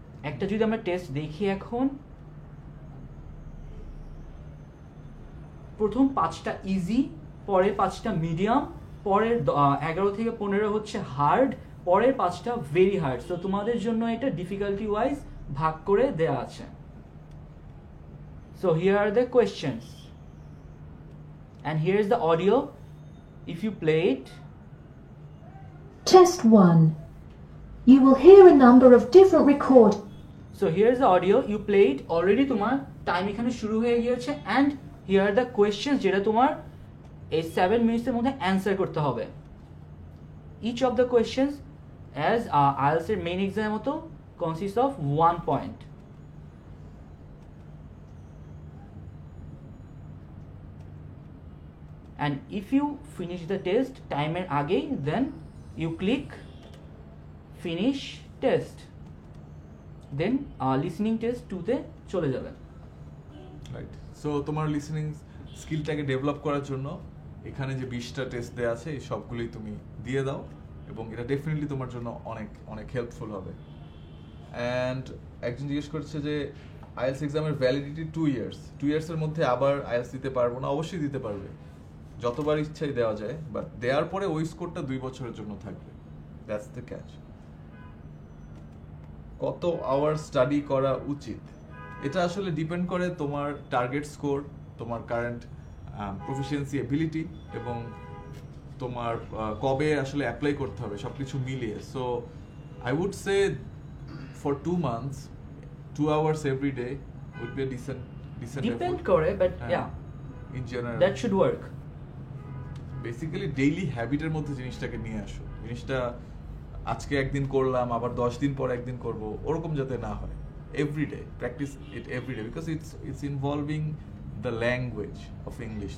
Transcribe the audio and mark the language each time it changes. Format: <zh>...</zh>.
<bn>একটা যদি আমরা টেস্ট দেখি এখন, প্রথম 5টা ইজি, পরের 5টা মিডিয়াম, পরের 11 থেকে 15 হচ্ছে হার্ড, পরের 5টা ভেরি হার্ড। সো তোমাদের জন্য এটা ডিফিকাল্টি ওয়াইজ ভাগ করে দেয়া আছে।</bn> <en>So here are the questions and here is the audio. If you play it. Test 1. You will hear a number of different record. So here is the audio. You play it.</en> <bn>Already তোমার time এখানে শুরু হয়ে গিয়েছে</bn> <en>and here are the questions</en> <bn>যেটা তোমার এই 7 মিনিটসের মধ্যে answer করতে হবে।</bn> <en>Each of the questions as IELTS</en> <bn>এর মেইন এক্সাম মতো</bn> <en>consists of 1 point. And if you finish the test</en> <bn>টাইমের আগেই</bn> <en>then you click finish test, then listening test 2</en> <bn>তে চলে যাবে। রাইট, সো তোমার লিসেনিং স্কিলটাকে ডেভেলপ করার জন্য এখানে যে 20টা টেস্ট দেওয়া আছে এই সবগুলোই তুমি দিয়ে দাও এবং এটা ডেফিনেটলি তোমার জন্য অনেক অনেক হেল্পফুল হবে। অ্যান্ড একজন জিজ্ঞেস করছে যে আইএলটিএস এক্সামের ভ্যালিডিটি 2 ইয়ার্স, 2 ইয়ার্সের মধ্যে আবার আইএলটিএস দিতে পারবো না? অবশ্যই দিতে পারবে, যতবার ইচ্ছাই দেওয়া যায়, বাট দেওয়ার পরে ওই স্কোরটা 2 বছরের জন্য থাকবে।</bn> <en>That's the catch.</en> <bn>কত আওয়ার স্টাডি করা উচিত, এটা আসলে ডিপেন্ড করে তোমার টার্গেট স্কোর, তোমার কারেন্ট প্রফিসিয়েন্সি এবিলিটি এবং তোমার কবে আসলে অ্যাপ্লাই করতে হবে সব কিছু মিলিয়ে।</bn> <en>So I would say for 2 months 2 hours every day would be a decent depend effort.</en> <bn>করে but yeah</bn> <en>In general that should work.</en> <bn>Basically daily হ্যাবিটের মধ্যে জিনিসটাকে নিয়ে আসো। জিনিসটা আজকে একদিন করলাম আবার 10 দিন পর একদিন করব, ওরকম যাতে না হয়।</bn> <en>Everyday practice it everyday, because it's involving the language of English.</en>